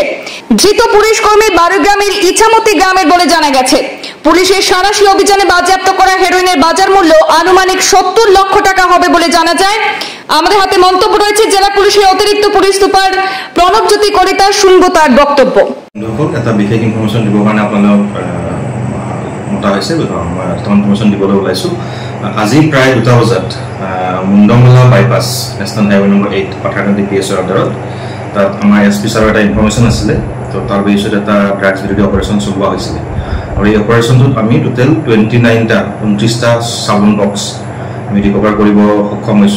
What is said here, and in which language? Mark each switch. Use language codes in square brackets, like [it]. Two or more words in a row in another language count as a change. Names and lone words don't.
[bn] ধৃত পুলিশ কর্মী 12 গ্রামের ইছামতি গ্রামের বলে জানা গেছে। পুলিশের সাঁড়াশি অভিযানে বাজেয়াপ্ত করা হেরোইনের বাজার মূল্য আনুমানিক 70 লক্ষ টাকা হবে বলে জানা যায়। আমাদের হাতে মন্তব্য রয়েছে জেলা পুলিশের অতিরিক্ত পুলিশ সুপার প্রণবজ্যোতি কলিতা। শুনবো তার বক্তব্য। [as] এটা বিশেষ ইনফরমেশন দিব কাৰণে আপোনালোক মতা হৈছে, ইনফরমেশন দিবলৈ ওলাইছো। আজি প্ৰায় 2টা বজাত মুন্ডমালা বাইপাছ [en] national highway number [as] 8 পাথাৰকান্দি PSৰ আণ্ডাৰত তাত আমাৰ SP ছাৰৰ এটা ইনফরমেশন আছিলে। তো তাৰ বেচিছত এটা ড্ৰাগছ বিৰোধী অপাৰেশ্যন চলোৱা হৈছিলে আৰু এই অপাৰেশ্যনটোত আমি টোটেল 29টা চাবোন বক্স আমি ৰিকভাৰ কৰিব সক্ষম হৈছোঁ।